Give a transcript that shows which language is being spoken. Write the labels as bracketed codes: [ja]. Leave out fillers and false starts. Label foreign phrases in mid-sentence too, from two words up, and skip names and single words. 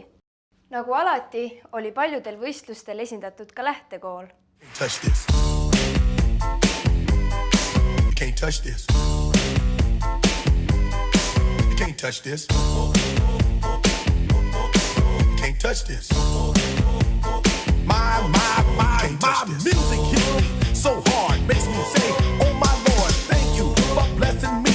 [et] Nagu alati oli paljudel võistlustel esindatud ka lähtekool. [en] Touch this. You can't touch this. You can't touch this. You can't touch this. My music hits me so hard, makes me say, oh my Lord, thank you for blessing me.